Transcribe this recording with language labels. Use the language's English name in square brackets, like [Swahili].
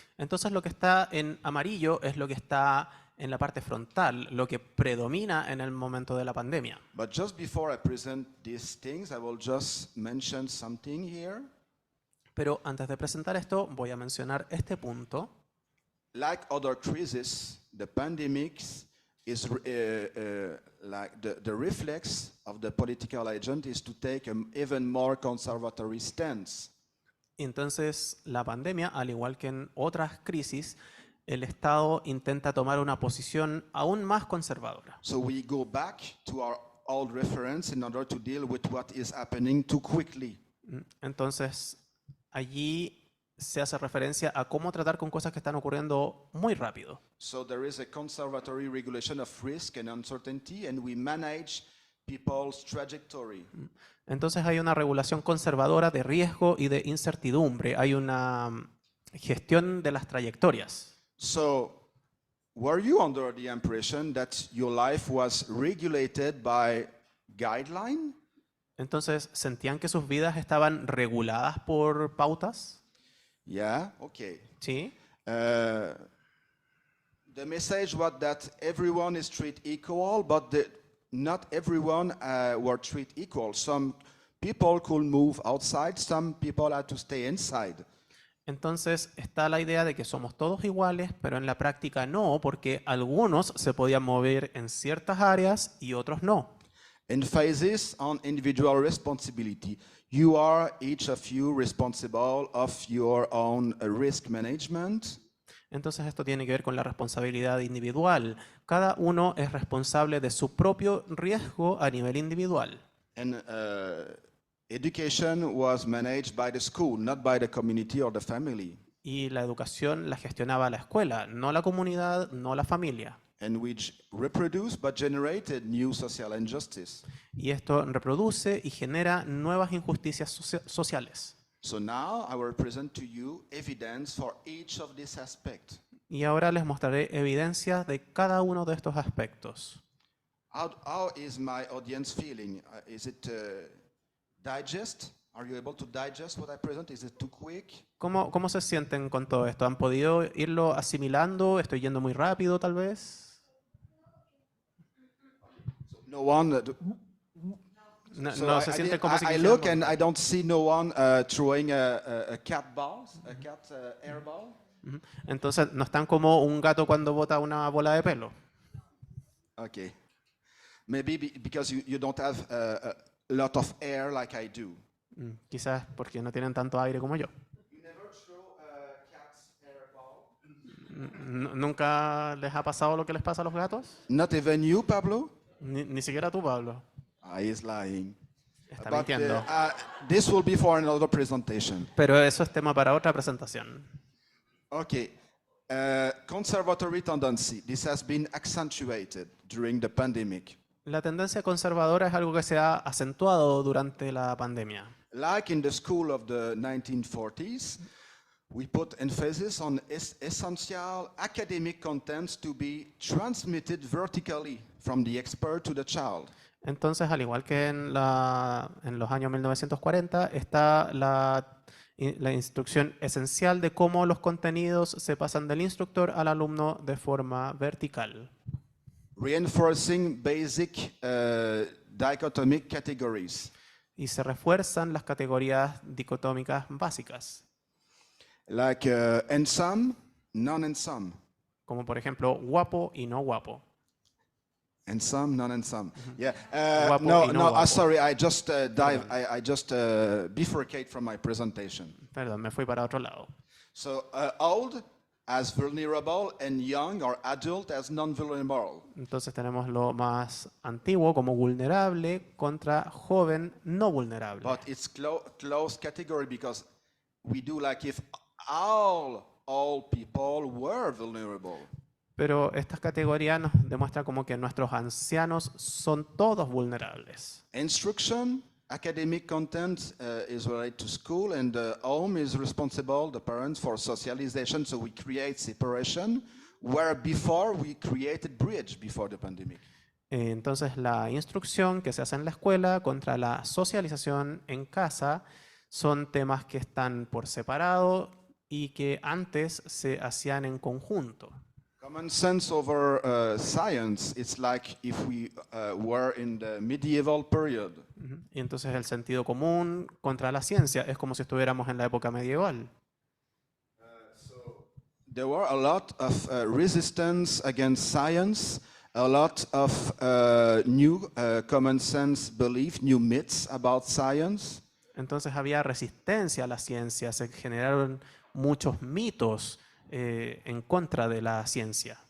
[Spanish] Entonces, lo que está en amarillo es lo que está en la parte frontal, lo que predomina en el momento de la pandemia. [English] But just before I present these things, I will just mention something here. [Spanish] Pero antes de presentar esto, voy a mencionar este punto. [English] Like other crises, the pandemics is like the reflex of the political agent is to take an even more conservatory stance. [Spanish] Entonces, la pandemia, al igual que en otras crisis, el Estado intenta tomar una posición aún más conservadora. [English] So we go back to our old reference in order to deal with what is happening too quickly. [Spanish] Entonces, allí se hace referencia a cómo tratar con cosas que están ocurriendo muy rápido. [English] So there is a conservatory regulation of risk and uncertainty, and we manage people's trajectory. [Spanish] Entonces hay una regulación conservadora de riesgo y de incertidumbre. Hay una gestión de las trayectorias. [English] So were you under the impression that your life was regulated by guideline? [Spanish] Entonces, ¿sentían que sus vidas estaban reguladas por pautas? [English] Yeah, okay. [Spanish] Sí. [English] The message was that everyone is treated equal, but not everyone were treated equal. Some people could move outside, some people had to stay inside. [Spanish] Entonces está la idea de que somos todos iguales, pero en la práctica no, porque algunos se podían mover en ciertas áreas y otros no. [English] Emphasis on individual responsibility. You are each of you responsible of your own risk management. [Spanish] Entonces esto tiene que ver con la responsabilidad individual. Cada uno es responsable de su propio riesgo a nivel individual. [English] And education was managed by the school, not by the community or the family. [Spanish] Y la educación la gestionaba la escuela, no la comunidad, no la familia. [English] And which reproduced but generated new social injustice. [Spanish] Y esto reproduce y genera nuevas injusticias sociales. [English] So now I will present to you evidence for each of these aspects. [Spanish] Y ahora les mostraré evidencias de cada uno de estos aspectos. [English] How is my audience feeling? Is it digest? Are you able to digest what I present? Is it too quick? [Spanish] ¿Cómo se sienten con todo esto? ¿Han podido irlo asimilando? ¿Estoy yendo muy rápido, tal vez? [English] No one. [Spanish] No se siente como si [English] I look and I don't see no one throwing a cat ball, a cat air ball. [Spanish] Entonces, no están como un gato cuando bota una bola de pelo. [English] Okay. Maybe because you don't have a lot of air like I do. [Spanish] Quizás porque no tienen tanto aire como yo. [English] You never throw a cat's air ball? [Spanish] ¿Nunca les ha pasado lo que les pasa a los gatos? [English] Not even you, Pablo? [Spanish] Ni siquiera tú, Pablo. [English] He's lying. [Spanish] Está [English] But [Spanish] mintiendo. [English] this will be for another presentation. [Spanish] Pero eso es tema para otra presentación. [English] Okay. Conservatory tendency. This has been accentuated during the pandemic. [Spanish] La tendencia conservadora es algo que se ha acentuado durante la pandemia. [English] Like in the school of the 1940s, we put emphasis on essential academic contents to be transmitted vertically from the expert to the child. [Spanish] Entonces, al igual que en los años 1940, está la instrucción esencial de cómo los contenidos se pasan del instructor al alumno de forma vertical. [English] Reinforcing basic dichotomic categories. [Spanish] Y se refuerzan las categorías dicotómicas básicas. [English] Like handsome, non-handsome. [Spanish] Como por ejemplo, guapo y no guapo. [English] And some, none and some. Yeah. [Spanish] Guapo No, y no no. guapo. [English] Sorry. I just I just bifurcate from my presentation. [Spanish] Perdón, me fui para otro lado. [English] So old as vulnerable and young or adult as non-vulnerable. [Spanish] Entonces tenemos lo más antiguo como vulnerable contra joven no vulnerable. [English] But it's close category because we do like if all people were vulnerable. [Spanish] Pero estas categorías nos demuestran como que nuestros ancianos son todos vulnerables. [English] Instruction, academic content is related to school, and the home is responsible, the parents, for socialization. So we create separation, where before we created bridge before the pandemic. [Spanish] Entonces la instrucción que se hace en la escuela contra la socialización en casa son temas que están por separado y que antes se hacían en conjunto. [English] Common sense over science, it's like if we were in the medieval period. [Spanish] Y entonces el sentido común contra la ciencia es como si estuviéramos en la época medieval. [English] There were a lot of resistance against science, a lot of new common sense belief, new myths about science. [Spanish] Entonces había resistencia a la ciencia, se generaron muchos mitos en contra de la ciencia.